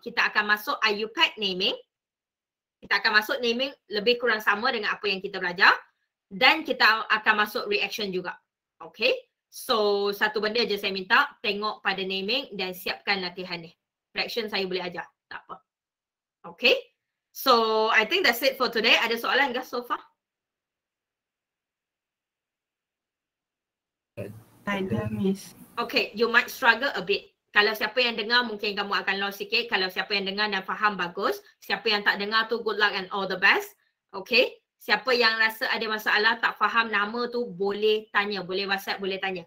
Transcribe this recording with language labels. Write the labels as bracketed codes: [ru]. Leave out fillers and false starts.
[ms] Kita akan masuk IUPAC naming. Kita akan masuk naming lebih kurang sama dengan apa yang kita belajar. Dan kita akan masuk reaction juga. Okay. So, satu benda je saya minta. Tengok pada naming dan siapkan latihan ni. Reaction saya boleh ajar. Tak apa. Okay. [en] So, I think that's it for today. [ms] Ada soalan ke [en] so far? [ms] Ada, Miss. [en] Okay, you might struggle a bit. [ms] Kalau siapa yang dengar mungkin kamu akan lost sikit. Kalau siapa yang dengar dan faham bagus. Siapa yang tak dengar tu [en] good luck and all the best. [ms] Okay. Siapa yang rasa ada masalah tak faham nama tu boleh tanya. Boleh WhatsApp, boleh tanya.